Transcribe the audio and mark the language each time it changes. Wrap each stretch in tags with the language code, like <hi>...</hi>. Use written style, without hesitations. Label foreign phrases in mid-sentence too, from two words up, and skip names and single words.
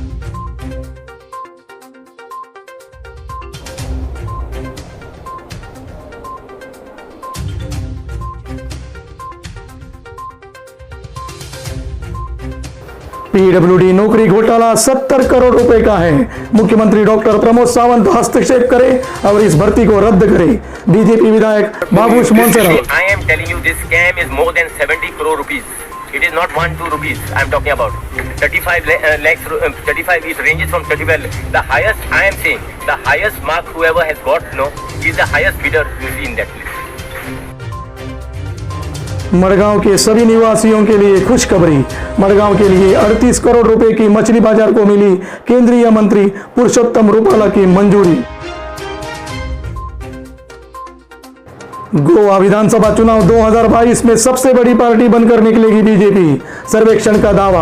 <hi>पीडब्ल्यूडी नौकरी घोटाला 70 करोड़ रुपए का है। मुख्यमंत्री डॉक्टर प्रमोद सावंत हस्तक्षेप करें और इस भर्ती को रद्द करें। बीजेपी विधायक बाबूश मोन्सेरात।</hi> <en>I am telling you this scam is more than 70 crore rupees. It is not 1-2 rupees. I am talking about 35 lakhs. 35 it ranges from 35. The highest I am saying the highest mark whoever has got is the highest bidder you see in that list.</en> <hi>मड़गांव के सभी निवासियों के लिए खुशखबरी। मड़गांव के लिए 38 करोड़ रुपए की मछली बाजार को मिली केंद्रीय मंत्री पुरुषोत्तम रूपाला की मंजूरी। गोवा विधानसभा चुनाव 2022 में सबसे बड़ी पार्टी बनकर निकलेगी बीजेपी, सर्वेक्षण का दावा।</hi>